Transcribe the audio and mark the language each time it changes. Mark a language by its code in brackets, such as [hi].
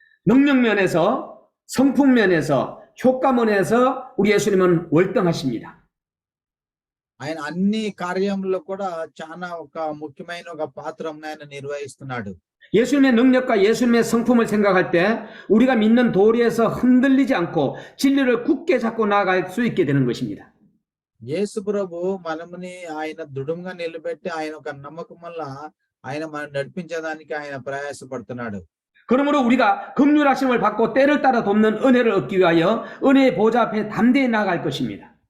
[ko] 능력 면에서, 성품 면에서, 효과 면에서 우리 예수님은 월등하십니다. [te] ఆయన అన్ని కార్యంలో కూడా చాలా ఒక ముఖ్యమైన ఒక పాత్రను ఆయన నిర్వహిస్తున్నాడు. [ko] 예수님의 능력과 예수님의 성품을 생각할 때 우리가 믿는 도리에서 흔들리지 않고 진리를 굳게 잡고 나아갈 수 있게 되는 것입니다. [te] యేసు ప్రభు మనముని ఆయన దృఢంగా నిలబెట్టి ఆయన ఒక నమ్మకం వల్ల ఆయన మనం నడిపించడానికి ఆయన ప్రయాసపడుతున్నాడు. [ko] 그러므로 우리가 긍휼하심을 받고 때를 따라 돕는 은혜를 얻기 위하여 은혜의 보좌 앞에 담대히 나아갈 것입니다.